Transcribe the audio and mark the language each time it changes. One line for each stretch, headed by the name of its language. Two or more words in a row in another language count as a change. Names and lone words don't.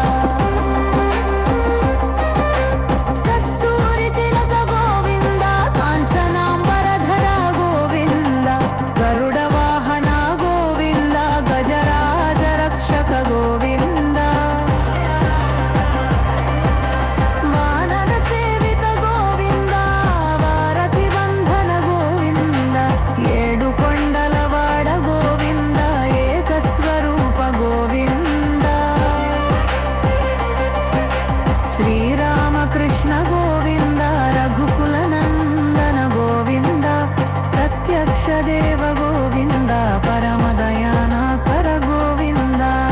Sanskrit: कस्तूरितिलक गोविन्द काञ्चनाम्बरधर गोविन्द गरुडवाहन गोविन्द गजराज रक्षक गोविन्द वानर सेवित गोविन्द वारति बन्धन गोविन्द
Telugu: ఏడుకొండలవాడ గోవింద
Sanskrit: ఏకస్వరూప గోవింద శ్రీరామకృష్ణ గోవింద రఘుకుల నందన గోవింద ప్రత్యక్ష దేవ గోవింద పరమ దయానాకర గోవింద